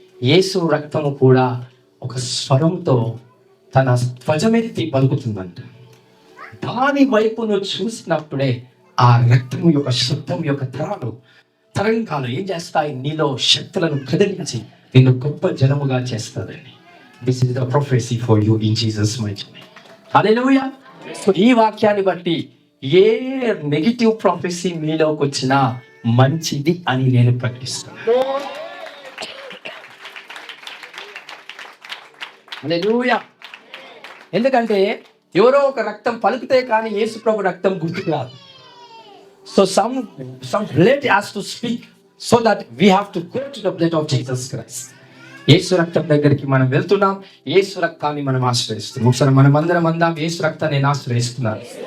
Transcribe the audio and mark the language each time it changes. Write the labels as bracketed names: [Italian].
[Telugu] యేసు రక్తము కూడా ఒక స్వరంతో తన ధ్వజమెత్తి పలుకుతుందంట. దాని వైపు నువ్వు చూసినప్పుడే ఆ రక్తము యొక్క శబ్దం యొక్క తరంగాలు ఏం చేస్తాయి? నీలో శక్తులను కదిలించి నిన్ను గొప్ప జనముగా చేస్తాదని. [English] This is the prophecy for you in Jesus' mighty name. Hallelujah. [Telugu] So ఈ వాక్యాన్ని బట్టి ఏ నెగిటివ్ ప్రొఫెసీ మీలోకి వచ్చినా మంచిది అని నేను ప్రకటిస్తాను. Hallelujah. ఎందుకంటే ఎవరో ఒక రక్తం పలుకుతే కానీ యేసు ప్రభు రక్తం గుర్తుకు రాదు. [English] So some blood has to speak so that we have to go to the blood of Jesus Christ. [Telugu] యేసు రక్తం దగ్గరికి మనం వెళ్తున్నాం, యేసు రక్తాన్ని మనం ఆశ్రయిస్తున్నాం. ఒకసారి మనం అందరం అందాం, యేసు రక్తాన్ని నేను ఆశ్రయిస్తున్నాను.